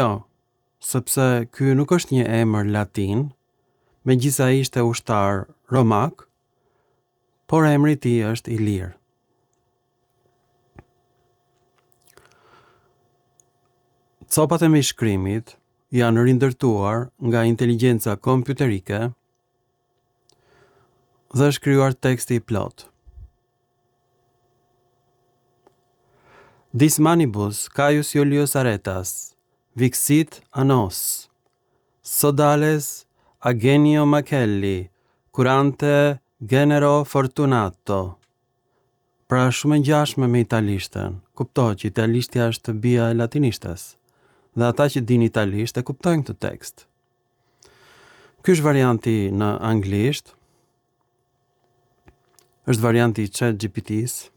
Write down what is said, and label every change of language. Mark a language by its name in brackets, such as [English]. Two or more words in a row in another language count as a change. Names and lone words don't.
[Albanian] Sepse ky nuk është një emër latin, megjithëse ai ishte ushtar romak, por emri i tij është Ilir. Copat e mbishkrimit janë rindërtuar nga inteligjenca kompjuterike dhe është krijuar teksti i plot. [Latin] Dis manibus Caius Iulius Aretas, vixit annos, sodales agenio Machelli, curante genero fortunato. [Albanian] Pra shumë e ngjashme me italishten. Kuptohet që italishtja është bija e latinishtes. Dhe ata që din italisht e kuptojnë këtë tekst. Ky është varianti në anglisht. Është varianti i ChatGPT-s.